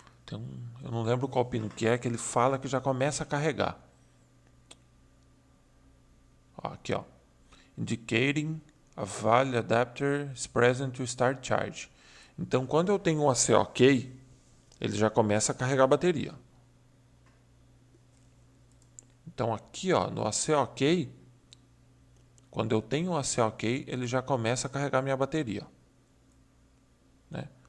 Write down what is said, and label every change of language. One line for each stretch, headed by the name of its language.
Portuguese: Eu não lembro qual pino que ele fala que já começa a carregar. Ó, aqui, ó.
English: Indicating a value adapter is present to start charge.
Portuguese: Então, quando eu tenho um ACOK, ele já começa a carregar a bateria. Então, aqui, ó, no ACOK, quando eu tenho um ACOK, ele já começa a carregar minha bateria, né?